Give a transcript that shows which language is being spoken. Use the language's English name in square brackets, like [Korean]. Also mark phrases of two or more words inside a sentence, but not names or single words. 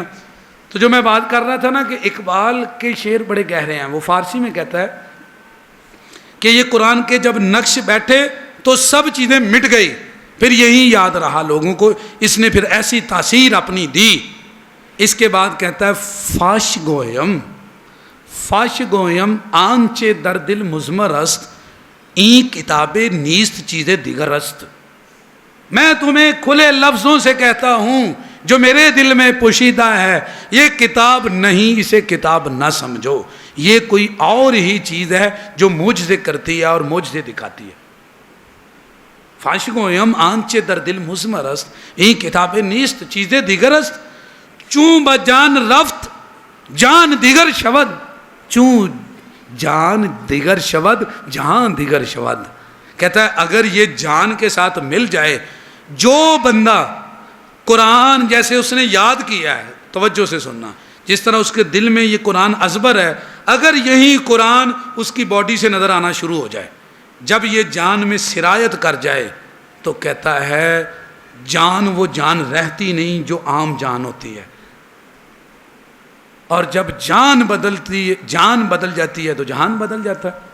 [Urdu] تو جو میں بات کر رہا تھا نا کہ اقبال کے شعر بڑے گہرے ہیں، وہ فارسی میں کہتا ہے کہ یہ قرآن کے جب نقش بیٹھے تو سب چیزیں مٹ گئی، پھر یہی یاد رہا لوگوں کو، اس نے پھر ایسی تاثیر اپنی دی۔ اس کے بعد کہتا ہے [Persian] فاش گویم آنچے در دل مزمر است، این کتاب نیست چیز دیگر است۔ [Urdu] میں تمہیں کھلے لفظوں سے کہتا ہوں جو میرے دل میں پوشیدہ ہے، یہ کتاب نہیں، اسے کتاب نہ سمجھو، یہ کوئی اور ہی چیز ہے جو معجزے کرتی ہے اور معجزے دکھاتی ہے۔ [Persian] فاش گویم آنچے در دل مزمر است، این کتاب نیست چیز دیگر است، چون بجان رفت جان دیگر شود، چون جان دیگر شود جہاں دیگر شود۔ [Urdu] کہتا ہے اگر یہ جان کے ساتھ مل جائے، جو بندہ قرآن جیسے اس نے یاد کیا ہے، توجہ سے سننا، جس طرح اس کے دل میں یہ قرآن ازبر ہے، اگر یہی قرآن اس کی باڈی سے نظر آنا شروع ہو جائے، جب یہ جان میں سرایت کر جائے، تو کہتا ہے جان وہ جان رہتی نہیں جو عام جان ہوتی ہے، اور جب جان بدل جاتی ہے تو جہان بدل جاتا ہے۔